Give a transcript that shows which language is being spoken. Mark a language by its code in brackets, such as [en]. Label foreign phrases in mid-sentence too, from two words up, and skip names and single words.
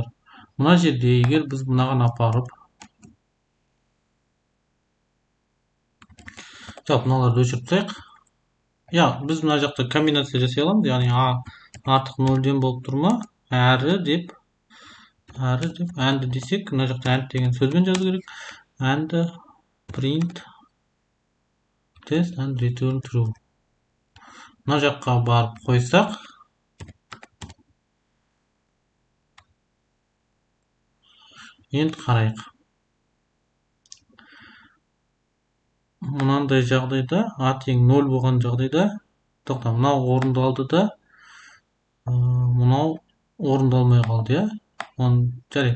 [kk] Мына жерде егер біз мынаған апарып, мыналарды өшіріп тастайық. Біз мына жақта комбинация жасай аламыз, яғни артық 0-ден болып тұр ма? Әрі деп and десек, мына жақта and деген сөзбен жазу керек. [en] And print test and return true. [kk] Мына жаққа барып қойсақ, енді қарайық. Мынандай жағдайда, тең 0 болған жағдайда, мынау орындалды да, мынау орындалмай қалды, жарайды.